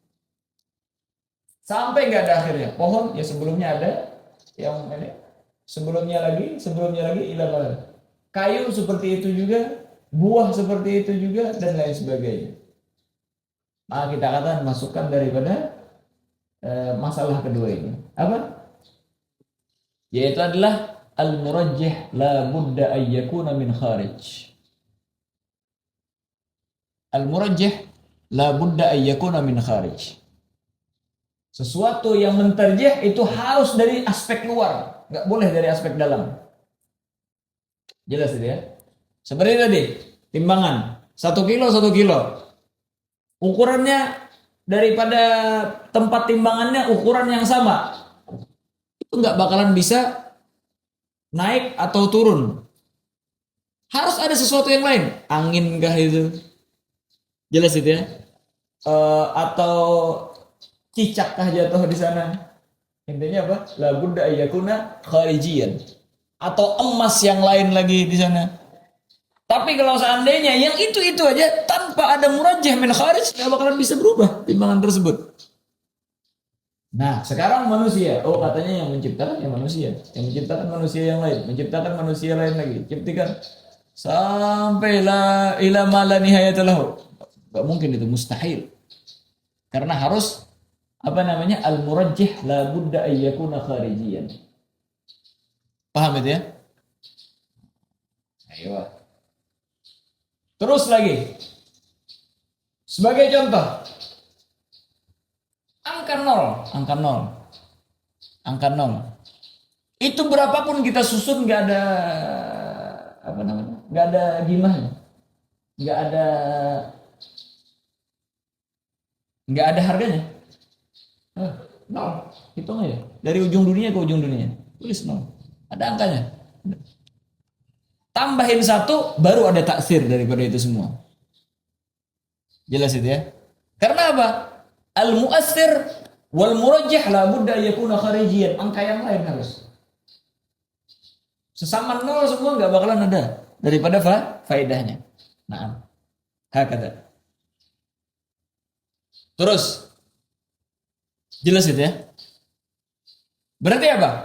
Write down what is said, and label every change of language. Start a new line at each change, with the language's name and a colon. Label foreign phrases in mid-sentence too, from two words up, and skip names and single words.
Indonesian: Sampai nggak ada akhirnya. Pohon ya sebelumnya ada, yang ini sebelumnya lagi ilah. Kayu seperti itu juga, buah seperti itu juga dan lain sebagainya. Maka kita katakan masukkan daripada masalah kedua ini. Apa? Yaitu adalah
Arabic: المرجح لا بد أن يكون من خارج. المرجح لا بد أن يكون من خارج.
Indonesian: Sesuatu yang menterjih itu harus dari aspek luar, nggak boleh dari aspek dalam. Jelas itu ya. Seperti tadi, timbangan 1 kilo 1 kilo. Ukurannya daripada tempat timbangannya ukuran yang sama, itu nggak bakalan bisa naik atau turun. Harus ada sesuatu yang lain. Angin kah itu? Jelas itu ya. Atau cicak kah jatuh di sana? Intinya apa?
Arabic: لا بد أن يكون خارجيا.
Indonesian: Atau emas yang lain lagi di sana. Tapi kalau seandainya yang itu aja tanpa ada
Arabic: مرجح من خارج,
Indonesian: nggak bakalan bisa berubah timbangan tersebut. Nah, sekarang manusia, katanya yang menciptakan yang manusia, yang menciptakan manusia yang lain, menciptakan manusia lain lagi, ciptakan sampai
Arabic: لا إلى ما لا نهاية له.
Indonesian: Enggak mungkin, itu mustahil. Karena harus
Arabic: المرجح لا بد أن يكون خارجيا.
Indonesian: Paham itu ya? Ayo. Terus lagi. Sebagai contoh, angka nol. Itu berapapun kita susun nggak ada nggak ada gimana, nggak ada harganya. Nol, hitung aja dari ujung dunia ke ujung dunia, tulis nol, ada angkanya. Tambahin 1 baru ada taksir daripada itu semua. Jelas itu ya. Karena apa?
Arabic: المؤثر والمرجح لا بد يكون خارجيا.
Indonesian: Angka yang lain harus. Sesama nol semua nggak bakalan ada daripada faedahnya. Nah, hakata. Terus jelas itu ya. Berarti apa?